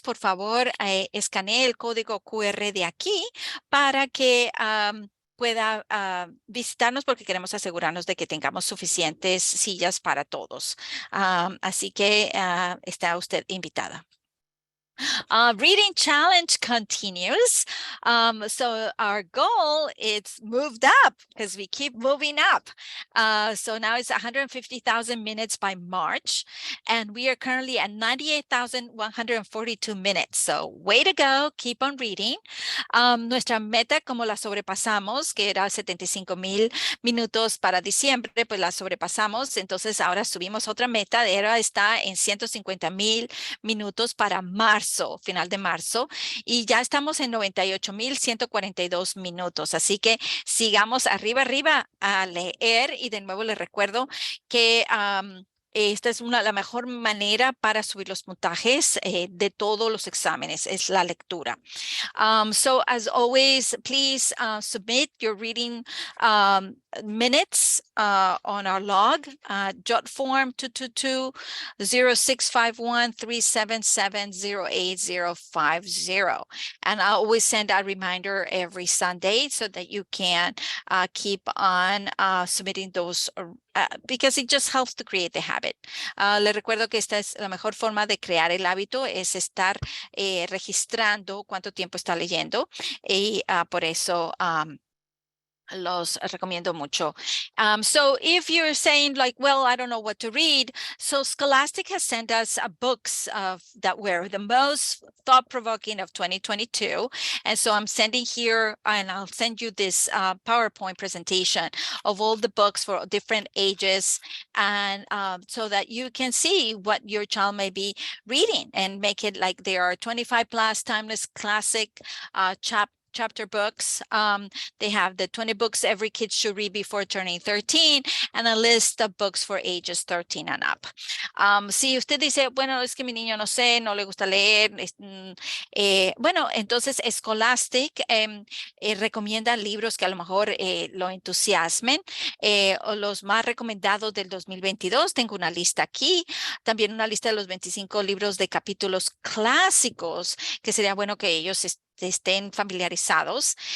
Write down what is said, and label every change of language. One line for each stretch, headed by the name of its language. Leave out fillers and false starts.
Spanish: Por favor, escanee el código QR de aquí para que pueda visitarnos, porque queremos asegurarnos de que tengamos suficientes sillas para todos. Así que está usted invitada.
English: Reading challenge continues. So our goal is moved up because we keep moving up. So now it's 150,000 minutes by March, and we are currently at 98,142 minutes. So way to go, keep on reading.
Spanish: Nuestra meta, como la sobrepasamos, que era 75,000 minutos para diciembre, pues la sobrepasamos. Entonces ahora subimos otra meta, ahora está en 150,000 minutos para marzo. marzo, final de marzo, y ya estamos en 98,142 minutos. Así que sigamos arriba, arriba a leer. Y de nuevo les recuerdo que esta es la mejor manera para subir los puntajes de todos los exámenes, es la lectura.
English: So as always, please submit your reading minutes on our log, jot form 222-0651-377-08050. And I always send a reminder every Sunday so that you can keep on submitting those because it just helps to create the habit.
Spanish: Les recuerdo que esta es la mejor forma de crear el hábito, es estar registrando cuánto tiempo está leyendo y por eso los recomiendo mucho.
English: So if you're saying like, well, I don't know what to read. So Scholastic has sent us books that were the most thought-provoking of 2022. And so I'm sending here, and I'll send you this PowerPoint presentation of all the books for different ages. And so that you can see what your child may be reading and make it like they are 25 plus timeless classic chapter books. They have the 20 books every kid should read before turning 13 and a list of books for ages 13 and up.
Spanish: Si usted dice, bueno, es que mi niño no sé, no le gusta leer, bueno, entonces Scholastic recomienda libros que a lo mejor lo entusiasmen. O los más recomendados del 2022, tengo una lista aquí, también una lista de los 25 libros de capítulos clásicos, que sería bueno que ellos estén familiarizados.